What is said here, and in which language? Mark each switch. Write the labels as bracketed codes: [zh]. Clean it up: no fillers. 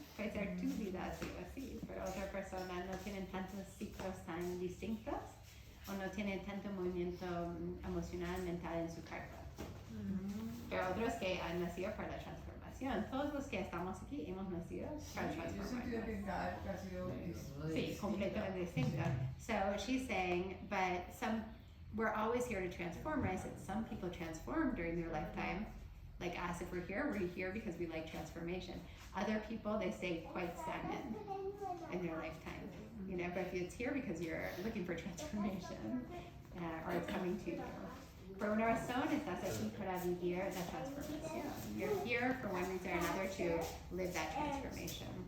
[es] Puede ser tu vida así o así, pero otras personas no tienen tantos ciclos tan distintos o no tienen tanto movimiento emocional, mental en su carta. Pero otros que han nacido para la transformación. Todos los que estamos aquí hemos nacido para Yo he sentido transformarnos. que cada época ha sido Sí, completamente distinta. [en] So she's saying, but we're always here to transform, right? So some people transform during their lifetime. Like us, if we're here because we like transformation. Other people, they stay quite stagnant in their lifetime. You know, but if it's here because you're looking for transformation, or it's coming to you. [es] Por una razón estás aquí para vivir la transformación. [en] You're here for one reason or another to live that transformation.